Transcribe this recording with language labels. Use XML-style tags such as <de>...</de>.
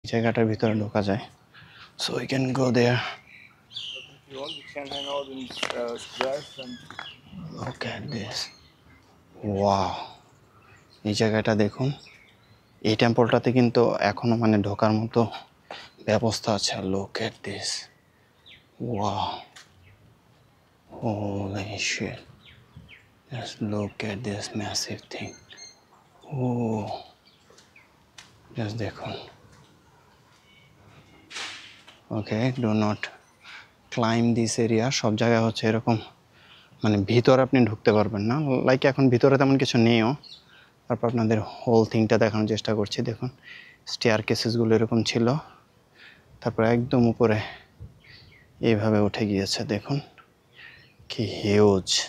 <bn>জায়গাটার ভিতরে ঢোকা যায়,</bn> <en>so we can go there. If you want, you can hang out in squares and Look at this.</en> <bn>Wow, এই জায়গাটা দেখুন। এই টেম্পলটাতে কিন্তু এখনো মানে ঢোকার মতো ব্যবস্থা আছে।</bn> <en>Look at this. Wow, holy shit, just look at this massive thing. Oh, just দেখুন। Okay, do not climb this area.</en> <bn>সব জায়গায় হচ্ছে এরকম মানে ভিতরে আপনি ঢুকতে পারবেন না, লাইক এখন ভিতরে তেমন কিছু নেইও। তারপর আপনাদের হোল থিংটা দেখানোর চেষ্টা করছি। দেখুন স্টেয়ার কেসেসগুলো এরকম ছিল, তারপর একদম উপরে এইভাবে উঠে গিয়েছে। দেখুন কি হিউজ।</bn>